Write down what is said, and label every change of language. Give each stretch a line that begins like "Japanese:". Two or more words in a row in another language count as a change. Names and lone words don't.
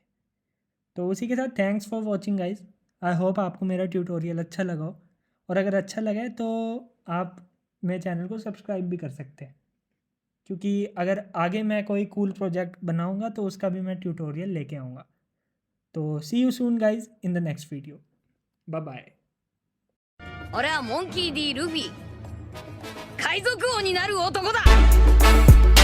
Hindi: तो उसी के साथ
English: thanks for watching guys. I hope
Hindi: आपको मेरा ट्यूटोरियल अच्छा लगा हो, और अगर अच्छा लगा है तो आप मेरे चैनल को सब्सक्राइब भी कर सकते हैं, क्योंकि अगर आगे मैं कोई
English: cool project
Hindi: बनाऊंगा तो उसका भी मैं ट्यूटोरियल लेके आऊँगा।
English: to see you soon guys in the next video. bye bye.
Japanese: 俺はモンキー D ルフィ海賊王になる男だ